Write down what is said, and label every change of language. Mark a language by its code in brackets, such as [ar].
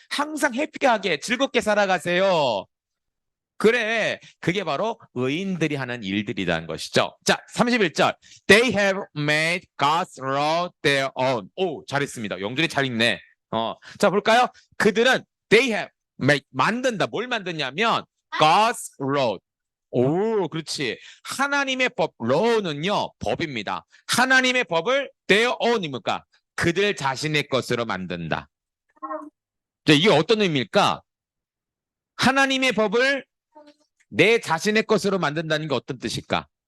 [ko] 항상 해피하게 즐겁게 살아가세요. 그래, 그게 바로 의인들이 하는 일들이라는 것이죠. 자, 31절. [en] They have made God's law their own. [ko] 오, 잘했습니다. 영준이 잘 읽네. 자, 볼까요? 그들은 [en] they have made, [ko] 만든다. 뭘 만드냐면 [en] God's law. [ko] 오, 그렇지. 하나님의 법, law는요, 법입니다. 하나님의 법을 [en] their own [ko] 입니까? 그들 자신의 것으로 만든다. 자, 이게 어떤 의미일까? 하나님의 법을 내 자신의 것으로 만든다는 게 어떤 뜻일까?